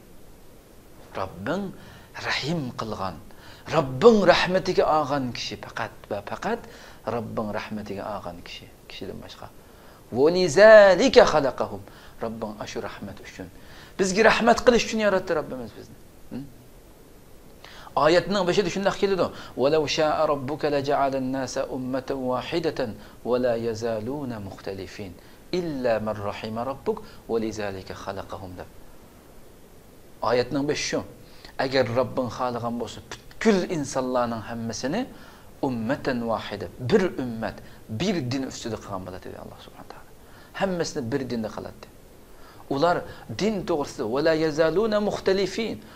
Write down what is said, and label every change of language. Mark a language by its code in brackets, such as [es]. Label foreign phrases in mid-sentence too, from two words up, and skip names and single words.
[uz] Robbing rahim qilgan, Robbing rahmatiga olgan kishi faqat va faqat Robbing rahmatiga olgan kishidan boshqa. [ar] ولذلك خلقهم. [uz] Robbing ashu rahmat uchun, bizga rahmat qilish uchun yaratdi Robbimiz bizni. Oyatning boshida shunday keladi: [ar] "ولو شاء ربك لجعل الناس أمة واحدة ولا يزالون مختلفين إلا من رحم ربك ولذلك خلقهم." deb. [uz] Oyatning boshi shu. Agar Robbing xohlagan bo'lsa, butkul insonlarning hammasini [ar] أمة واحدة, [uz] bir ummat, bir din ustida qilgan bo'ladi dedi [ar] الله سبحانه وتعالى. [uz] Hammasini bir dinda qiladi. Ular din to'g'risida [ar] ولا يزالون مختلفين.